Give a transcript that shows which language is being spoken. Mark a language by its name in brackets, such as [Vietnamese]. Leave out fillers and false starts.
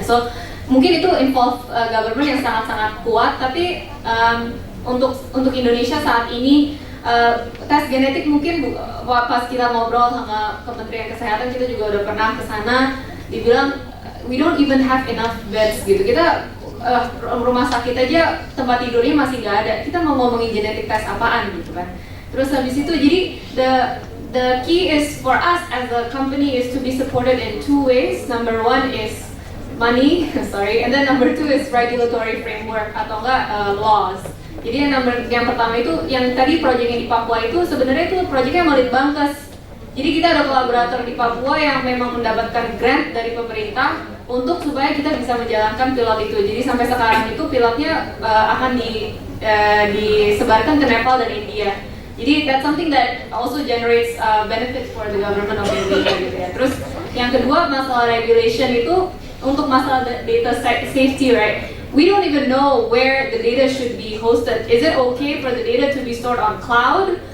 [Indonesian] So mungkin itu involve government yang sangat-sangat kuat, tapi untuk Indonesia saat ini tes genetik mungkin pas kita ngobrol sama Kementerian Kesehatan, kita juga udah pernah ke sana, dibilang [English] we don't even have enough beds [Indonesian] gitu. Kita rumah sakit aja tempat tidurnya masih nggak ada. Kita mau ngomongin genetik tes apaan gitu kan. Terus habis itu jadi [English] the key is for us as a company is to be supported in two ways. Number one is money, sorry, and then number two is regulatory framework [Indonesian] atau enggak [English] laws. [Indonesian] Jadi yang pertama itu yang tadi proyeknya di Papua itu sebenarnya itu proyeknya Litbangkes. Jadi kita ada kolaborator di Papua yang memang mendapatkan grant dari pemerintah untuk supaya kita bisa menjalankan pilot itu. Jadi sampai sekarang itu pilotnya akan disebarkan ke Nepal dan India. [English] Jadi that's something that also generates benefits for the government of Indonesia gitu ya. [Indonesian] Terus yang kedua masalah regulation itu untuk masalah data safety, right? [English] We don't even know where the data should be hosted. Is it okay for the data to be stored on cloud?